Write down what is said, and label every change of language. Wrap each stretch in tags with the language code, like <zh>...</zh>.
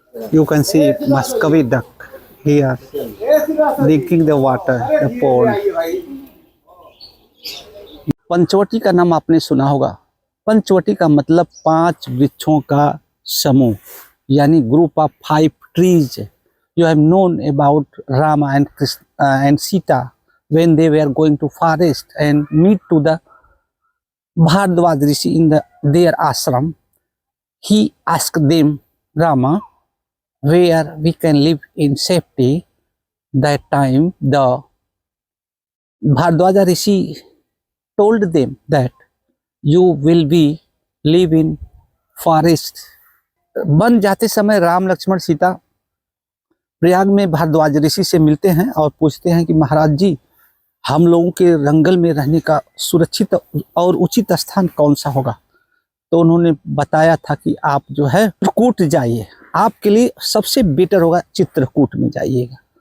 <en>You can see Muscovy duck here drinking the water, the pond.</en> <hi>Panchavati का नाम आपने सुना होगा। पंचवटी का मतलब 5 वृक्षों का समूह, यानी</hi> <en>Group of 5 trees. You have known about Rama and Sita when they were going to forest and meet to the Bhardwaj Rishi in their ashram. He asked them, Rama, where we can live in safety. That time the Bhardwaja Rishi told them that you will be live in forest.</en> <hi>बन जाते समय राम लक्ष्मण सीता प्रयाग में भारद्वाज ऋषि से मिलते हैं और पूछते हैं कि महाराज जी, हम लोगों के जंगल में रहने का सुरक्षित और उचित स्थान कौन सा होगा। तो उन्होंने बताया था कि आप जो है चित्रकूट जाइए, आपके लिए सबसे बेटर होगा चित्रकूट में जाइएगा।</hi>